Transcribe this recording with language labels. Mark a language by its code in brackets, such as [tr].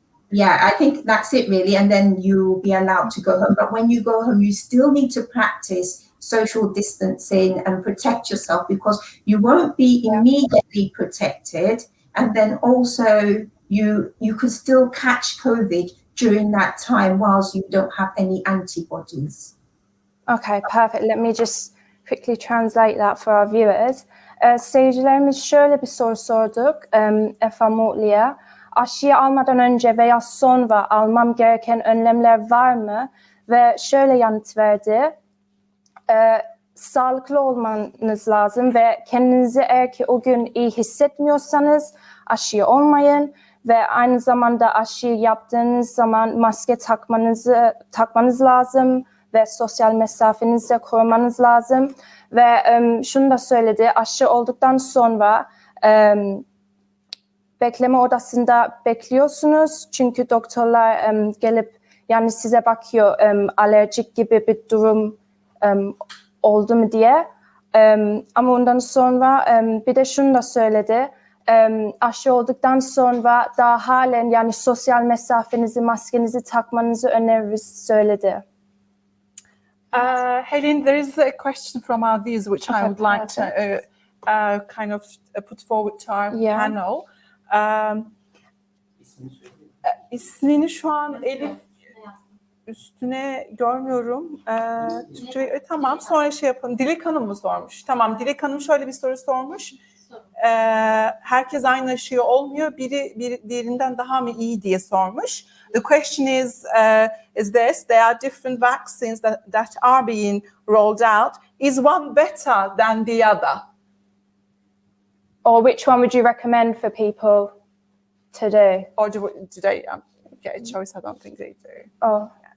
[en] Yeah, I think that's it really, and then you'll be allowed to go home. But when you go home, you still need to practice social distancing and protect yourself, because you won't be immediately protected, and then also you could still catch COVID during that time whilst you don't have any antibodies. Okay, perfect. Let me just quickly translate that for our viewers. [tr] Seyircilerimiz şöyle bir soru sorduk Effa Mortty'ye. Aşıyı almadan önce veya sonra almam gereken önlemler var mı? Ve şöyle yanıt verdi. Sağlıklı olmanız lazım ve kendinizi eğer ki o gün iyi hissetmiyorsanız aşıyı olmayın. Ve aynı zamanda aşıyı yaptığınız zaman maske takmanız lazım ve sosyal mesafenizi de korumanız lazım. Ve şunu da söyledi, aşı olduktan sonra bekleme odasında bekliyorsunuz. Çünkü doktorlar gelip yani size bakıyor allergic gibi bir durum oldu mu diye. Ama ondan sonra bir de şunu da söyledi. Aşı olduktan sonra daha halen yani sosyal mesafenizi, maskenizi takmanızı öneririz söyledi. [en] Helen, there is a question from our viewers which I would like to kind of put forward to our panel. [tr] İsmini şu an Elif üstüne görmüyorum. Türkçe, tamam, sonra şey yapalım. Dilek Hanım mı sormuş? Tamam, Dilek Hanım şöyle bir soru sormuş. Herkes aynı aşıyı olmuyor. Biri diğerinden daha mı iyi diye sormuş. [en] The question is this: there are different vaccines that are being rolled out. Is one better than the other? Or which one would you recommend for people to do? Or do they get a choice? I don't think they do.